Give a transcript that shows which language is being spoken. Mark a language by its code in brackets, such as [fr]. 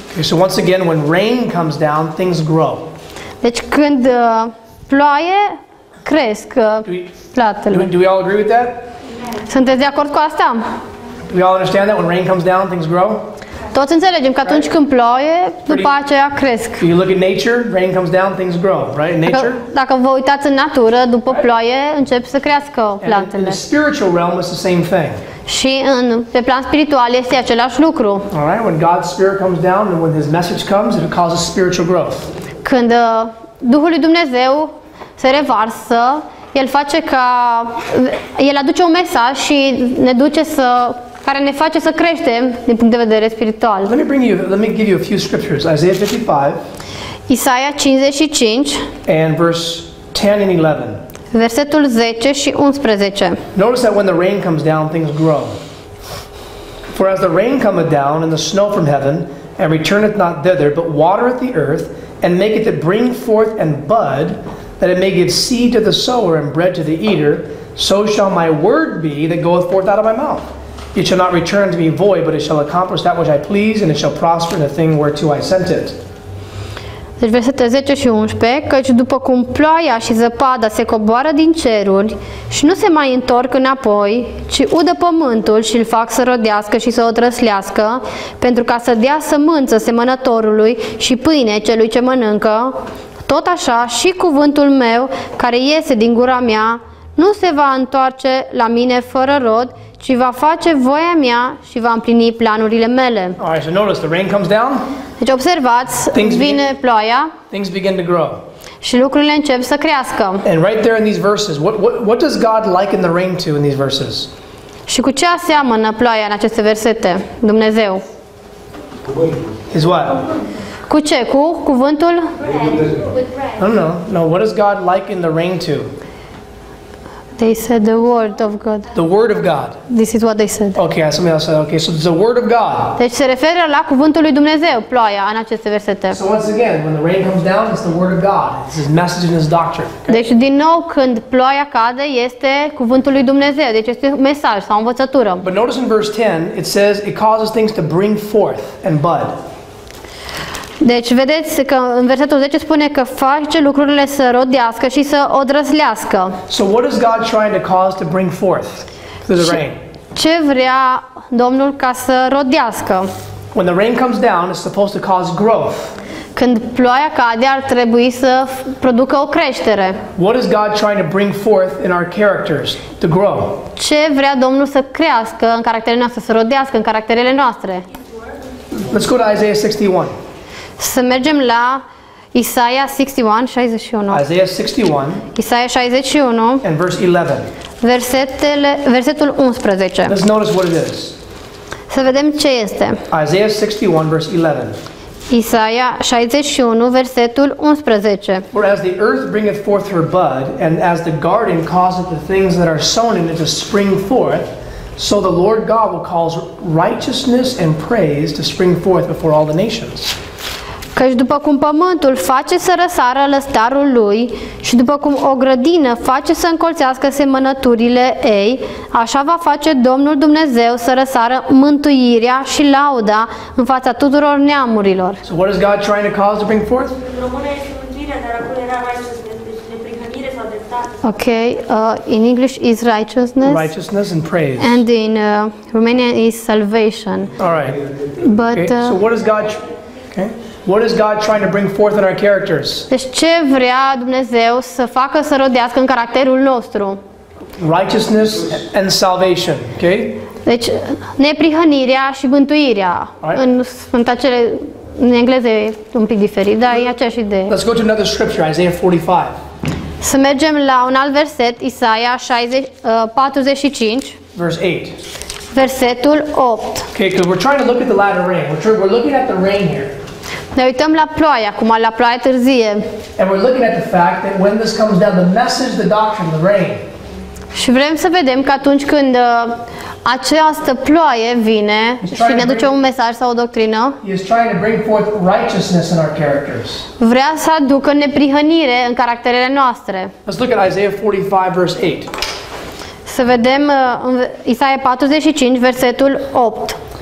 [en] Okay, so once again, when rain comes down, things grow. [ro] Deci când ploaie, cresc platele. [en] Do we all agree with that? [ro] Sunteți de acord cu asta? [en] Do we all understand that when rain comes down, things grow? [ro] Toți înțelegem că atunci când ploaie, după aceea cresc. [en] If you look at nature, rain comes down, things grow, right? In nature? [ro] Dacă vă uitați în natură, după ploaie încep să crească [en] And in [ro] plantele. [en] the spiritual realm, it's the same thing. [ro] Și pe plan spiritual este același lucru. [en] All right? When God's Spirit comes down and when His message comes, it causes spiritual growth. [ro] Când Duhul lui Dumnezeu se revarsă, El face ca El aduce un mesaj și ne duce care ne face să creștem din punct de vedere spiritual. [en] Let me give you a few scriptures. Isaiah 55 [ro] Isaia 55 [en] and verse 10 and 11. [ro] versetul 10 și 11. [en] Notice that when the rain comes down, things grow. For as the rain cometh down and the snow from heaven, and returneth not thither, but watereth the earth, and maketh it bring forth and bud, that it may give seed to the sower and bread to the eater, so shall my word be that goeth forth out of my mouth. It shall not return to me void, but it shall accomplish that which I please, and it shall prosper in the thing whereto I sent it. [ro] Deci versetele 10 și 11, căci după cum ploaia și zăpada se coboară din ceruri și nu se mai întorc înapoi, ci udă pământul și îl fac să rodească și să o trăslească, pentru ca să dea sămânță semănătorului și pâine celui ce mănâncă, tot așa și cuvântul meu care iese din gura mea nu se va întoarce la mine fără rod, ci va face voia mea și va împlini planurile mele. [en] All right, so notice the rain comes down, [ro] Deci observați, vine ploaia [en] things begin to grow. [ro] și lucrurile încep să crească. [en] And right there in these verses, what does God liken the rain to in these verses? [ro] Și cu ce aseamănă ploaia în aceste versete? Dumnezeu. [en] His what? [ro] Cu ce? Cu cuvântul? [en] No. What does God liken the rain to? They said the word of God. The Word of God. This is what they said. Okay, somebody else said, okay, so it's the Word of God. [ro] Deci se referă la cuvântul lui Dumnezeu, ploaia, în aceste versete. [en] So once again, when the rain comes down, it's the Word of God. It's His message and His doctrine. Okay? [ro] Deci din nou când ploaia cade este cuvântul lui Dumnezeu, deci este un mesaj sau o învățătură. [en] But notice in verse 10, it says it causes things to bring forth and bud. [ro] Deci vedeți că în versetul 10 spune că face lucrurile să rodească și să o drăslească. [en] So what is God trying to cause to bring forth through the rain? [ro] Ce vrea Domnul ca să rodească? [en] When the rain comes down, it's supposed to cause growth. [ro] Când ploaia cade, ar trebui să producă o creștere. [en] What is God trying to bring forth in our characters to grow? [ro] Ce vrea Domnul să crească în caracterele noastre, să rodească în caracterele noastre? [en] Let's go to Isaiah 61. [ro] Să mergem la Isaia 61. [en] Isaiah 61 [ro] Isaia 61, [en] and verse 11. [ro] versetul 11. [en] Let's notice what it is. [ro] Să vedem ce este. [en] Isaiah 61 verse 11. [ro] Isaia 61, versetul 11. [en] For as the earth bringeth forth her bud, and as the garden causeth the things that are sown in it to spring forth, so the Lord God will cause righteousness and praise to spring forth before all the nations. [ro] Căci după cum pământul face să răsară lăstarul lui și după cum o grădină face să încolțească semănăturile ei, așa va face Domnul Dumnezeu să răsară mântuirea și lauda în fața tuturor neamurilor. [en] So what is God trying to cause to bring forth? [ro] În română este mântuirea, dar acolo era righteousness, deci neprihănire sau dreptate. [en] Okay, in English is righteousness, Righteousness and praise. and in Romanian is salvation. All right. But Okay. So what is God? Okay. What is God trying to bring forth in our characters? [ro] deci ce vrea Dumnezeu să facă să rodească în caracterul nostru? [en] Righteousness and salvation. Okay. [ro] Deci neprihănirea și mântuirea. Sunt acele, în engleză e un pic diferit, dar e aceeași idee. [en] Let's go to another scripture, Isaiah 45. [ro] Să mergem la un alt verset, Isaia 45, [en] Verse 8. [ro] versetul 8. [en] Okay, because we're trying to look at the latter rain. We're looking at the rain here. [ro] Ne uităm la ploaie, acum la ploaie târzie. [en] And we're looking at the fact that when this comes down, the message, the doctrine, the rain, [ro] Și vrem să vedem că atunci când această ploaie vine și ne duce un mesaj sau o doctrină, [en] He is trying to bring forth righteousness in our characters. [ro] vrea să aducă neprihănire în caracterele noastre. [en] Let's look at Isaiah 45, verse 8. [ro] Să vedem în Isaia 45, versetul 8.